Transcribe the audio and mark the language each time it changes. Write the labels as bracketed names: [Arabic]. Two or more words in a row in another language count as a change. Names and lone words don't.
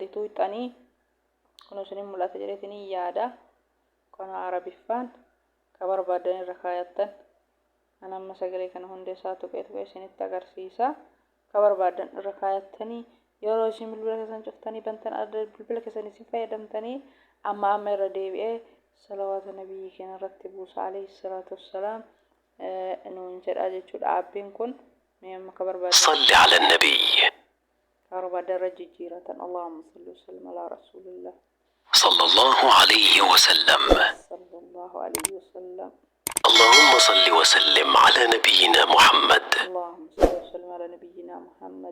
[Oromo] tuuxanii kun isin mul'ata jedheetanii yaada kana arabiffaan ka barbaadan irra kaayattan anamma sagalee kana hundeessaa tuqee isinitti agarsiisa ka barbaadan irra kaayattanii yeroo isin bilbila keessan cuftanii bantan adda bilbila keessan isin fayyadamtanii amma irra deebi'ee salawaata nabiyyi keenya irratti buusa [Arabic] عليه الصلاة والسلام [Oromo] nuun jedha jechuudha. Aappiin kun mee amma ka barbaadan [Arabic] صل على النبي كهرباء درجة جيرة اللهم صل وسلم على رسول الله صلى الله عليه وسلم. صلى الله عليه وسلم. اللهم صل وسلم على نبينا محمد. اللهم صل وسلم على نبينا محمد.